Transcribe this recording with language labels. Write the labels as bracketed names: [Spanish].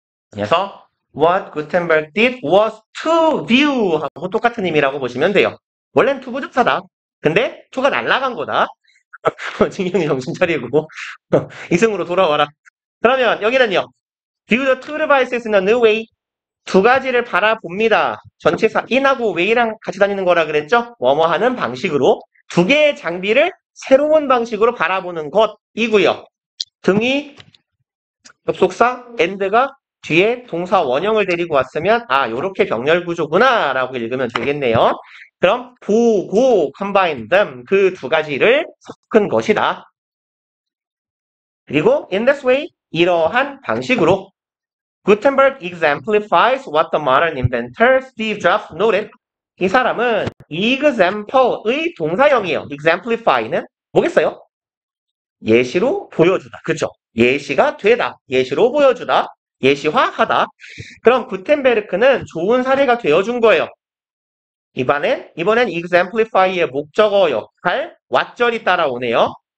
[Korean] 그래서 [English] what Gutenberg did was to view [Korean] 하고 똑같은 의미라고 보시면 돼요. 원래는 투부정사다. 근데 to가 날라간 거다. 진경이 정신 차리고 이승으로 돌아와라. 그러면 여기는요. [English] view the two devices in a new way. [Korean] 두 가지를 바라봅니다. 전치사 in하고 way랑 같이 다니는 거라 그랬죠? 뭐뭐 하는 방식으로 두 개의 장비를 새로운 방식으로 바라보는 것이고요. 등이 접속사 and가 뒤에 동사 원형을 데리고 왔으면 아 요렇게 병렬 구조구나 라고 읽으면 되겠네요. 그럼 보고 [English] combine them [Korean] 그 두 가지를 섞은 것이다. 그리고 [English] in this way [Korean] 이러한 방식으로 [English] Gutenberg exemplifies what the modern inventor Steve Jobs noted. [Korean] 이 사람은 example의 동사형이에요. exemplify는 뭐겠어요? 예시로 보여주다. 그죠? 예시가 되다. 예시로 보여주다. 예시화하다. 그럼 구텐베르크는 좋은 사례가 되어준 거예요. 이번엔 exemplify의 목적어 역할 왓절이 따라오네요.